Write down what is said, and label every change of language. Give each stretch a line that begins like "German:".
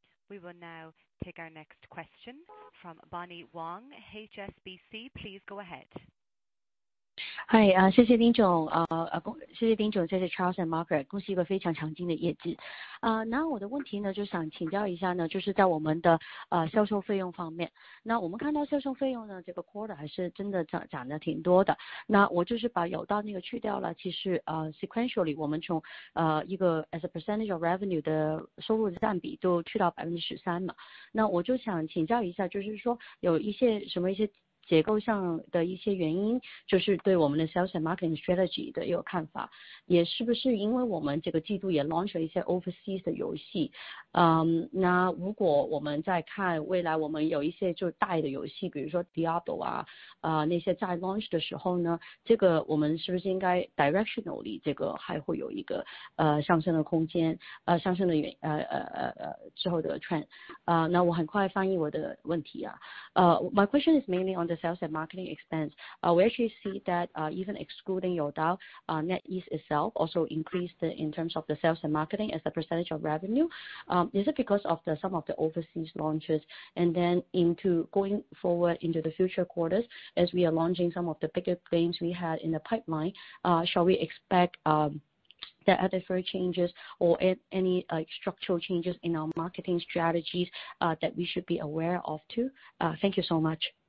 English: We will now take our next question from Bonnie Wong, HSBC. Please go ahead.
Chinese: 谢谢丁总，谢谢丁总，谢谢 Charles and Margaret， 恭喜一个非常强劲的业绩。那我的问题呢，就想请教一下呢，就是在我们的销售费用方面，那我们看到销售费用呢，这个 quarter 还是真的涨得挺多的。那我就是把有道那个去掉了，其实sequentially 我们从一个
English: as a percentage of revenue
Chinese: 的收入的占比都去到13%嘛。那我就想请教一下，就是说有一些结构上的一些原因，就是对我们的 sales and marketing strategy 的一个看法，也是不是因为我们这个季度也 launch 了一些 overseas 的游戏。那如果我们在看未来我们有一些就大的游戏，比如说 Diablo 那些在 launch 的时候呢，这个我们是不是应该 directionally 这个还会有一个上升的空间，上升的之后的 trend。那我很快翻译我的问题
English: My question is mainly on the sales and marketing expense, we actually see that even excluding Youdao, NetEase itself also increased in terms of the sales and marketing as a percentage of revenue. Is it because of some of the overseas launches? And then going forward into the future quarters, as we are launching some of the bigger games we had in the pipeline, shall we expect there are further changes or any structural changes in our marketing strategies that we should be aware of too? Thank you so much.